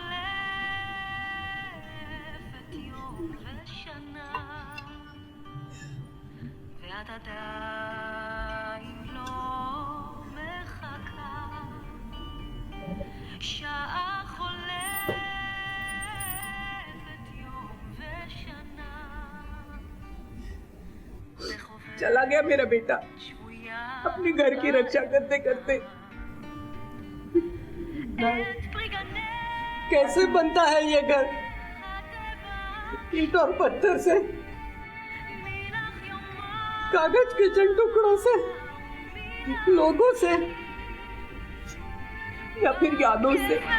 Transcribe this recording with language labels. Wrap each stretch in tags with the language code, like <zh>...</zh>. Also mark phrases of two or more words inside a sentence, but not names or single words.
<he>חולפת יום ושנה ואת עדיין לא מחכה שעה חולפת יום ושנה</he> <hi>चला गया मेरा बेटा अपने घर की रक्षा करते करते। कैसे बनता है ये घर? ईंट और पत्थर से, कागज के चंद टुकड़ों से, लोगों से, या फिर यादों से।</hi>